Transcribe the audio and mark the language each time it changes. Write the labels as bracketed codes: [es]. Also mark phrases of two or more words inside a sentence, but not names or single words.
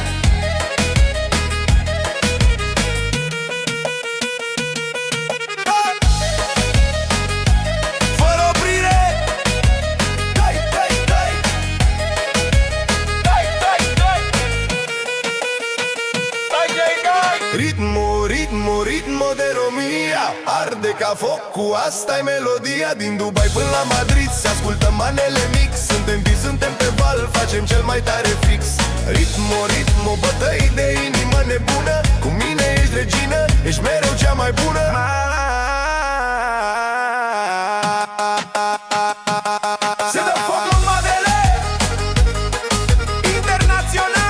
[ro] Dai! Fără oprire! Dai, dai, dai! Dai, dai, dai! Dai, dai, dai! [es] Ritmo, ritmo, ritmo de [ro] România arde ca focul. Asta-i melodia din Dubai până la Madrid. Să ascultăm manele mix. Suntem vii, suntem pe val, facem cel mai tare fix. [es] Ritmo, ritmo, [ro] bătăi de inimă nebună. Cu mine ești regină, ești mereu cea mai bună. Se dă foc la manele internațional.